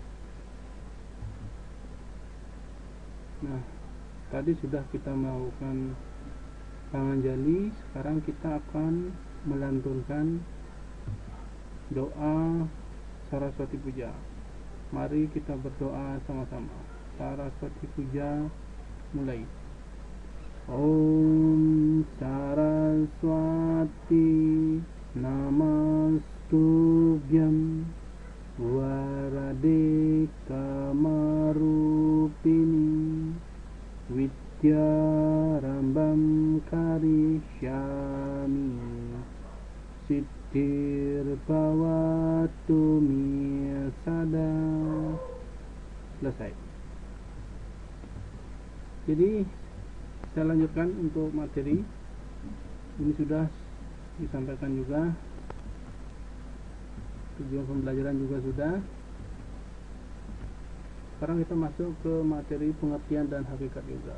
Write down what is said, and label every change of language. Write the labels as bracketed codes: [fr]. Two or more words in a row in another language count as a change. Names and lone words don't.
[id] Nah, tadi sudah kita melakukan panganjali, sekarang kita akan melantunkan doa Saraswati Puja. Mari kita berdoa sama-sama. Saraswati Puja mulai. [sa] Om Saraswati Namastubhyam Varade Kamarupini Vidyarambam Karishyami Siddhir Bhavatu Me Sada. [id] Selesai. Jadi saya lanjutkan untuk materi. Ini sudah disampaikan juga. Tujuan pembelajaran juga sudah. Sekarang kita masuk ke materi pengertian dan hakikat yoga.